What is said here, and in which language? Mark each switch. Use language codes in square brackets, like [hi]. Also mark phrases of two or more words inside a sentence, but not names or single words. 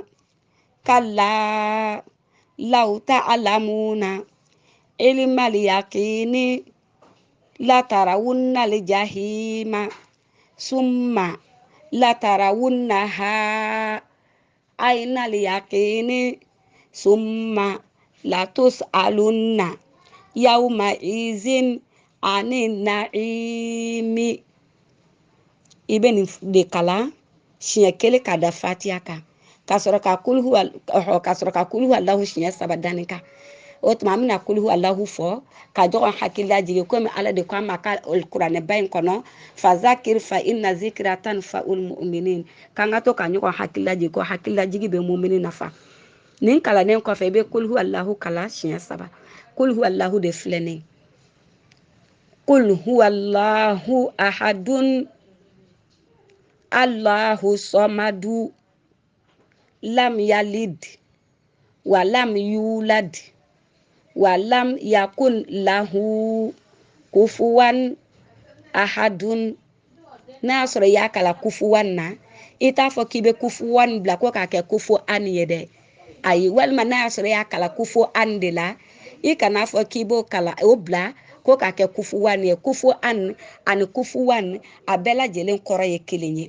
[ar] كلا لو تعلمون علم اليقين لترون الجحيم ثم لترونها عين اليقين ثم لتسألن يومئذ عن النعيم. [bm] I bɛ nin de kalan siɲɛ kelen ka da fatiha kan ka sɔrɔ ka kulhu Allahu siɲɛ 3 dani kan. O tuma an bɛna kulhu Allahu fɔ ka ɲɔgɔn hakilila jigin komi Ala de ko an ma ka kuranɛba in kɔnɔ [ar] فذكر فإن الذكرى تنفع المؤمنين [bm] k'an ka to ka ɲɔgɔn hakilila jigin ko hakilila jigin bɛ mumini nafa. Nin kalannen kɔfɛ i bɛ kulhu Allahu kalan siɲɛ 3. Kulhu Allahu de filɛ nin ye. [ar] قل هو الله أحد الله الصمد لم يلد ولم يولد ولم يكن له كفوا أحد. [bm] N'a sɔrɔ i y'a kala kufuwan na i t'a fɔ k'i bɛ kufuwan bila ko k'a kɛ kufu an ye dɛ. Ayi, walima n'a y'a sɔrɔ i y'a kala kufu an de la i kana fɔ k'i b'o kala o bila ko k'a kɛ kufuwan ye. Kufu an ani kufuwan a bɛɛ lajɛlen kɔrɔ ye kelen ye.